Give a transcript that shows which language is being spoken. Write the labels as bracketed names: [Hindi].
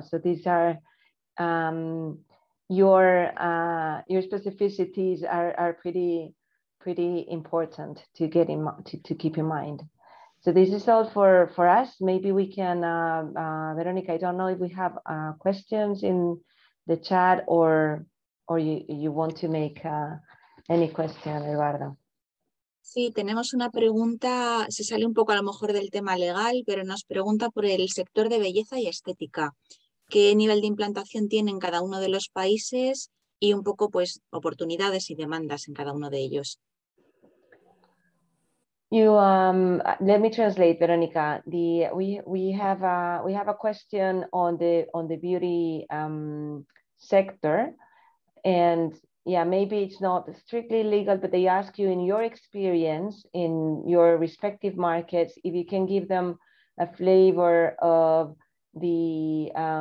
[English] So these are your specificities are pretty important to get to keep in mind. So this is all for us. Maybe we can, Veronica, I don't know if we have questions in the chat, or you want to make any question, Eduardo. [Spanish] Sí, tenemos una pregunta, se sale un poco a lo mejor del tema legal, pero nos pregunta por el sector de belleza y estética. ¿Qué nivel de implantación tiene en cada uno de los países y un poco pues oportunidades y demandas en cada uno de ellos? [English] Let me translate, Veronica. We have a question on the beauty sector, and yeah, maybe it's not strictly legal, but they ask you, in your experience in your respective markets, if you can give them a flavor of the